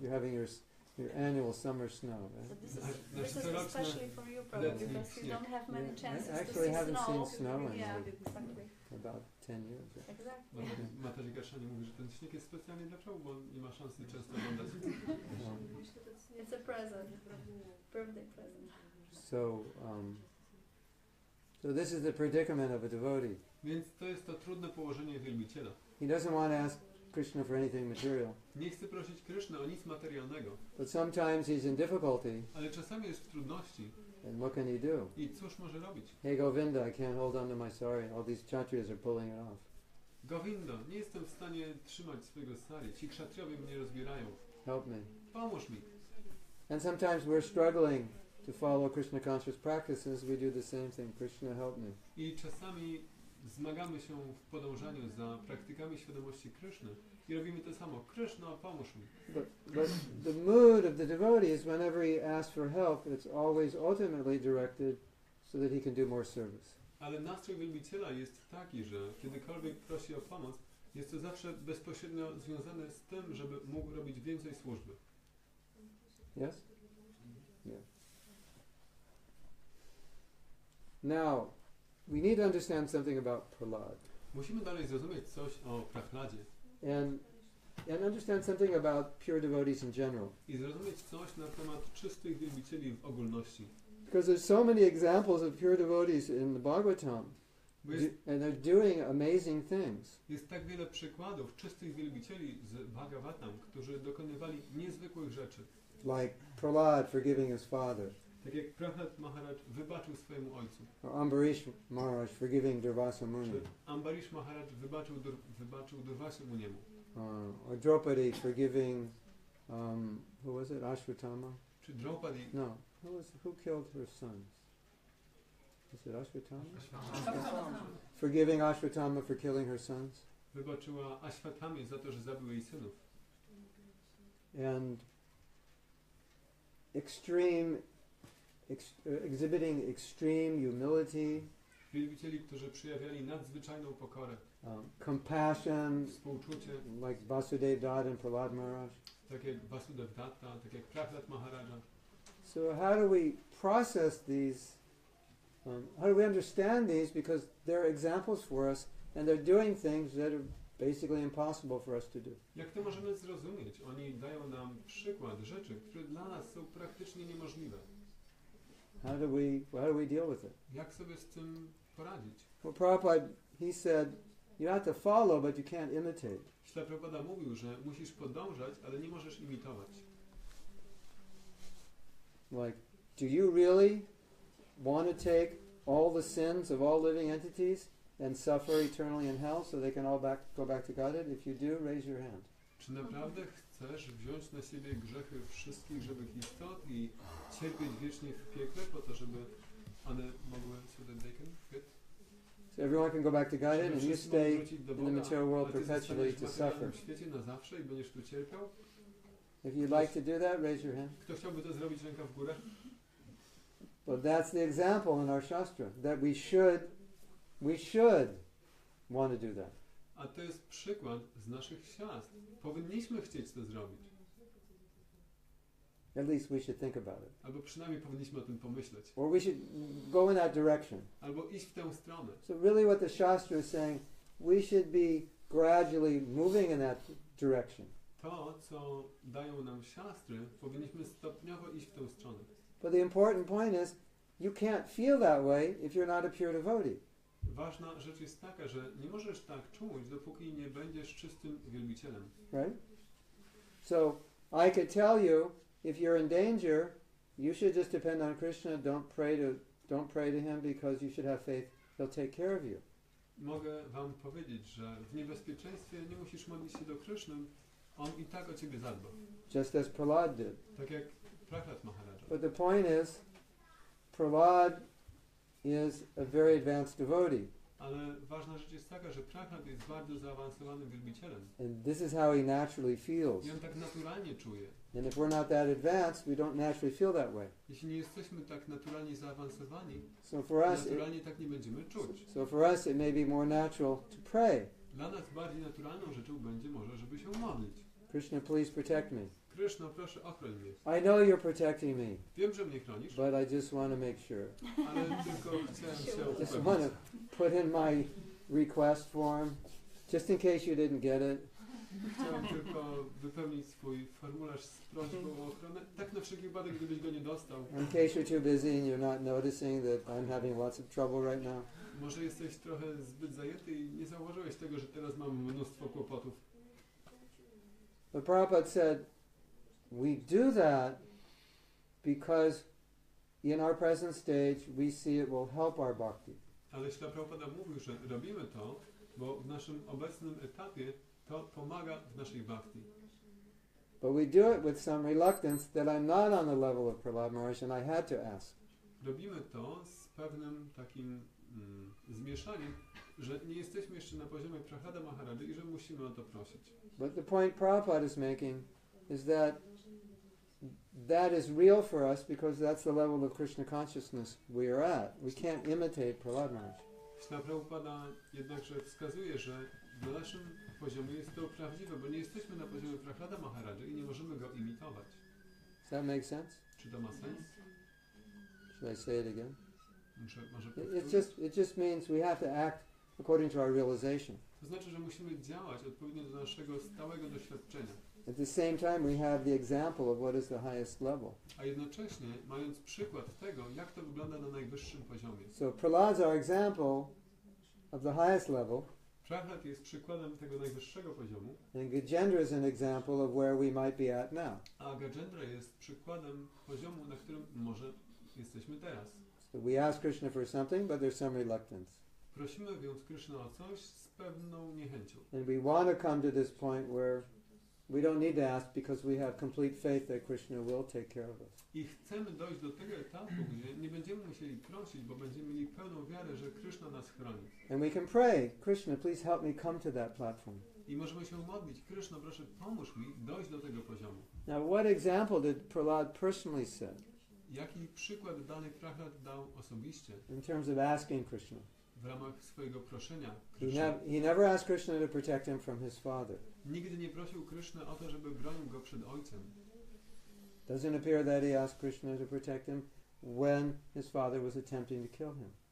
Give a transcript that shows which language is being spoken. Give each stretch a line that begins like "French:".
English: You're having your annual summer snow, So right? this is especially for you, Prabhu, because you don't have many chances I to actually see haven't snow. seen snow in Yeah, like exactly. about 10 years. Exactly.
Polish: Mataji Gaszani mówi, że ten śnieg jest specjalnie dla Prabhu, bo on nie ma szansy często oglądać.
English: It's a present, birthday present. So this is the predicament of a devotee.
Polish: Więc to jest to trudne położenie wielbiciela.
English: He doesn't want to ask Krishna for anything material,
Polish: Nie chce prosić Kryszny o nic materialnego,
English: but sometimes he's in difficulty,
Polish: ale czasami jest w trudności.
English: and what can he do?
Polish: I cóż może robić?
English: Hey Govinda, I can't hold on to my sari. All these kshatriyas are pulling it off.
Polish: Govindo, nie jestem w stanie trzymać swojego sari. Ci kszatriowie mnie rozbierają.
English: Help me.
Polish: Pomóż mi.
English: And sometimes we're struggling to follow Krishna conscious practices. We do the same thing. Krishna, help me.
Polish: I czasami zmagamy się w podążaniu za praktykami świadomości Kryszny i robimy to samo. Kryszno, pomóż mi.
English: But the mood of the devotee is whenever he asks for help, it's always ultimately directed so that he can do more service.
Polish: Ale nastrój wielbiciela jest taki, że kiedykolwiek prosi o pomoc, jest to zawsze bezpośrednio związane z tym, żeby mógł robić więcej służby.
English: Yes? Yeah. Now, we need to understand something about Prahlad
Polish: Musimy dalej zrozumieć coś o Prahladzie
English: and understand something about pure devotees in general.
Polish: i zrozumieć coś na temat czystych wielbicieli w ogólności.
English: Because there's so many examples of pure devotees in the Bhagavatam,
Polish: Bo jest,
English: and they're doing amazing things.
Polish: jest tak wiele przykładów czystych wielbicieli z Bhagavatam, którzy dokonywali niezwykłych rzeczy.
English: Like Prahlad forgiving his father,
Polish: Tak jak Prahlad Maharaj wybaczył swojemu ojcu,
English: or Ambarish Maharaj forgiving Durvasa Muni,
Polish: czy Ambarish Maharaj wybaczył Durvasi Muniemu,
English: or Draupadi forgiving, who was it, Ashwatthama?
Polish: czy Draupadi
English: No, who killed her sons? Was it Ashwatthama? Forgiving Ashwatthama for killing her sons,
Polish: wybaczyła Ashwatthami za to, że zabił jej synów.
English: and exhibiting extreme humility,
Polish: Wielbicieli, którzy przejawiali nadzwyczajną pokorę,
English: compassion,
Polish: współczucie,
English: like Vasudev Dutt and Prahlad Maharaj.
Polish: tak jak Vasudev Datta, tak jak Prahlad Maharaja.
English: So how do we process these? How do we understand these? Because they're examples for us, and they're doing things that are basically impossible for us to do.
Polish: Jak to możemy zrozumieć? Oni dają nam przykład rzeczy, które dla nas są praktycznie niemożliwe.
English: How do we deal with it?
Polish: Jak sobie z tym poradzić?
English: Well, Prabhupada, he said, you have to follow, but you can't imitate.
Polish: Śla Prabhupada mówił, że musisz podążać, ale nie możesz imitować.
English: Like, do you really want to take all the sins of all living entities and suffer eternally in hell so they can all go back to Godhead? If you do, raise your hand.
Polish: Czy naprawdę chcesz wziąć na siebie grzechy wszystkich żywych istot i cierpieć wiecznie w piekle po to, żeby one mogły
English: so that they can get? So everyone can go back to Godhead and you stay in the material world perpetually to
Polish: w
English: suffer.
Polish: świecie na zawsze i będziesz tu cierpiał?
English: If you'd like to do that, raise your hand.
Polish: Kto chciałby to zrobić, ręka w górę?
English: But that's the example in our Shastra, that we should want to do that.
Polish: A to jest przykład z naszych siastr. Powinniśmy chcieć to zrobić.
English: At least we should think about it.
Polish: Albo przynajmniej powinniśmy o tym pomyśleć.
English: Or we should go in that direction.
Polish: Albo iść w tę stronę.
English: So really what the Shastra is saying, we should be gradually moving in that direction.
Polish: To, co dają nam siastry, powinniśmy stopniowo iść w tę stronę.
English: But the important point is, you can't feel that way if you're not a pure devotee.
Polish: Ważna rzecz jest taka, że nie możesz tak czuć, dopóki nie będziesz czystym wielbicielem.
English: Right? So I could tell you, if you're in danger, you should just depend on Krishna. Don't pray to him because you should have faith. He'll take care of you.
Polish: mogę wam powiedzieć, że w niebezpieczeństwie nie musisz modlić się do Kryszny, on i tak o ciebie zadba.
English: Just as Prahlad did.
Polish: Tak jak Prahlad Maharaja.
English: But the point is, Prahlad is a very advanced devotee.
Polish: Ale ważna rzecz jest taka, że Prahlad jest bardzo zaawansowanym wielbicielem.
English: And this is how he naturally feels.
Polish: I on tak naturalnie czuje.
English: And if we're not that advanced, we don't naturally feel that way.
Polish: Jeśli nie jesteśmy tak naturalnie zaawansowani,
English: So for us,
Polish: naturalnie tak nie będziemy czuć.
English: so for us, it may be more natural to pray.
Polish: Dla nas bardziej naturalną rzeczą będzie może, żeby się modlić.
English: Krishna, please protect me.
Polish: Kryszno, proszę ochroń mnie.
English: I know you're protecting me,
Polish: Wiem, że mnie chronisz,
English: but I just want to make sure.
Polish: ale tylko chciałem się
English: Just want
Polish: upewnić.
English: to put in my request form, just in case you didn't get it.
Polish: Chciałem tylko wypełnić swój formularz z prośbą o ochronę, tak na wszelki wypadek, gdybyś go nie dostał.
English: In case you're too busy and you're not noticing that I'm having lots of trouble right now.
Polish: Może jesteś trochę zbyt zajęty i nie zauważyłeś tego, że teraz mam mnóstwo kłopotów.
English: But Prabhupada said, we do that because in our present stage we see it will help our bhakti.
Polish: Ale Śla Prabhupada mówił, że robimy to, bo w naszym obecnym etapie to pomaga w naszej bhakti.
English: But we do it with some reluctance that I'm not on the level of Prahlad Maharaj and I had to ask.
Polish: Robimy to z pewnym takim zmieszaniem, że nie jesteśmy jeszcze na poziomie Prahlada Maharady i że musimy o to prosić.
English: But the point Prabhupada is making is that is real for us because that's the level of Krishna consciousness we are at. We can't imitate Prahlad Maharaj.
Polish: Śla Prabhupada jednakże wskazuje, że na naszym poziomie jest to prawdziwe, bo nie jesteśmy na poziomie Prahlada Maharady i nie możemy go imitować.
English: Does that make sense?
Polish: Czy to ma sens?
English: Should I say it again?
Polish: Może
English: It just means we have to act according to our realization.
Polish: To znaczy, że musimy działać odpowiednio do naszego stałego doświadczenia.
English: At the same time, we have the example of what is the highest level.
Polish: A jednocześnie mając przykład tego, jak to wygląda na najwyższym poziomie.
English: So Prahlad's our example of the highest level,
Polish: Prahlad jest przykładem tego najwyższego poziomu,
English: and Gajendra is an example of where we might be at now.
Polish: a Gajendra jest przykładem poziomu, na którym może jesteśmy teraz.
English: So we ask Krishna for something, but there's some reluctance.
Polish: Prosimy więc Krishna o coś z pewną niechęcią.
English: And we want to come to this point where we don't need to ask because we have complete faith that Krishna will take care of us.
Polish: I chcemy dojść do tego etapu, gdzie nie będziemy musieli prosić, bo będziemy mieli pełną wiarę, że Krishna nas chroni.
English: And we can pray, Krishna, please help me come to that platform.
Polish: I możemy się modlić, Krishna, proszę pomóż mi dojść do tego poziomu.
English: Now, what example did Prahlad personally set
Polish: Jaki przykład dany Prahlad dał osobiście
English: in terms of asking Krishna?
Polish: w ramach swojego proszenia
English: He,
Polish: Krishna?
English: he never asked Krishna to protect him from his father.
Polish: Nigdy nie prosił Krishna o to, żeby bronił go przed ojcem.
English: Doesn't appear that he asked Krishna to protect him when his father was attempting to kill him.